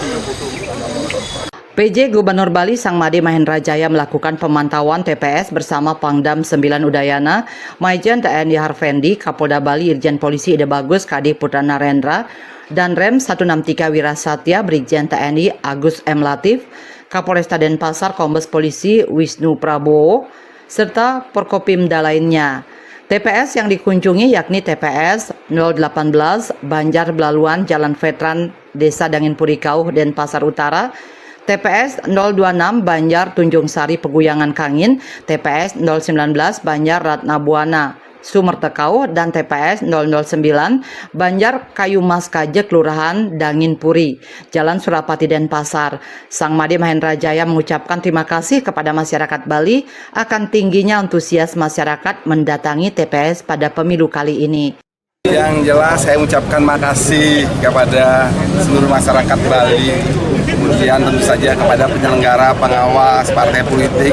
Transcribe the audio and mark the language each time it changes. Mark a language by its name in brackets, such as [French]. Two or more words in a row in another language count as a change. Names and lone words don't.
[Indonesian] PJ Gubernur Bali Sangmadi Mahendra Jaya melakukan pemantauan TPS bersama Pangdam 9 Udayana, Maijen TNI Harvendi, Kapolda Bali Irjen Polisi Ide Bagus Kadi Putra Narendra, dan Rem 163 Wirasatya Brigjen TNI Agus M. Latif, Kapolresta Denpasar Kombes Polisi Wisnu Prabowo, serta Porkopimda lainnya. TPS yang dikunjungi yakni TPS 018 Banjar Belaluan Jalan Veteran Desa Dangin Purikauh Denpasar Utara, TPS 026 Banjar Tunjung Sari Peguyangan Kangin, TPS 019 Banjar Ratna Buana Sumertekau, dan TPS 009 Banjar Kayu Mas Kaje Kelurahan Dangin Puri, Jalan Surapati Denpasar. Sangmadi Mahendra Jaya mengucapkan terima kasih kepada masyarakat Bali akan tingginya antusias masyarakat mendatangi TPS pada pemilu kali ini. Yang jelas saya ucapkan makasih kepada seluruh masyarakat Bali, kemudian tentu saja kepada penyelenggara, pengawas, partai politik.